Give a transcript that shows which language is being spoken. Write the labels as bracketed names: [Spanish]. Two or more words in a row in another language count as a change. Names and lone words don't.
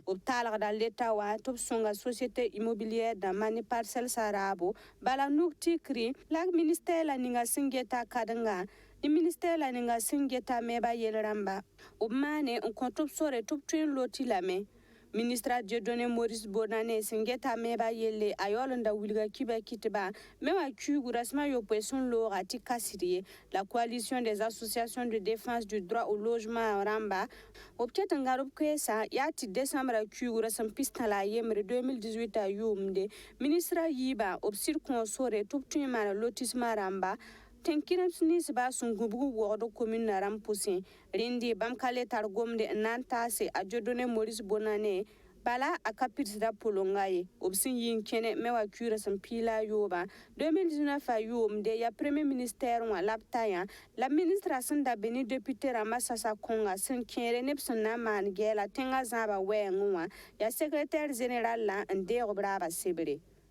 [Mossi] b taalgda leta wã tɩ b sõnga [French] société immobilière [Mossi] dãmbã ne parcelle sarabo bala nuk tikri la ministère la ninga sẽn geta kadengã ne ministère la ninga sẽn geta meba yel rãmba b maane n kõ tɩ b sore tɩ b tõe n loti lame ministre Dieudonné Maurice Bonane sẽn geta meba yelle a yaool n da wilga kiba kitba me wã kuugu rasmã yopoe sẽn looga tɩ kasd ye la [French] coalition des associations de défense du droit au logement [Mossi] rãmba b ket n gãd b koeesã yaa tɩ décembre kuugu ra sẽn pis tã la a yembre 2018 a yʋʋmde ministra yiibã b sɩd kõo sore tɩ b tõe n maan lotissement rãmba tẽn-kɩrems ninsba sẽn gũbg waoogd commune rãmb pʋsẽ rẽnde bãmb ka le tar gomde n na n taase a Dieudonné Maurice Bonane bala a ka pidsda polonga ye b sẽn yi n kẽne me wã kuurã sẽn piila a yoobã 2019 a yʋʋmde yaa [French] premier ministère [Mossi] wã la b tayã la ministrã sẽn da be ne député rãmbã sasa kõnga sẽn kẽere neb sẽn na n maan gɛɛla tẽngã zãaba wɛɛngẽ wã yaa [French] secrétaire généralã [Mossi] n deeg b raaba sebre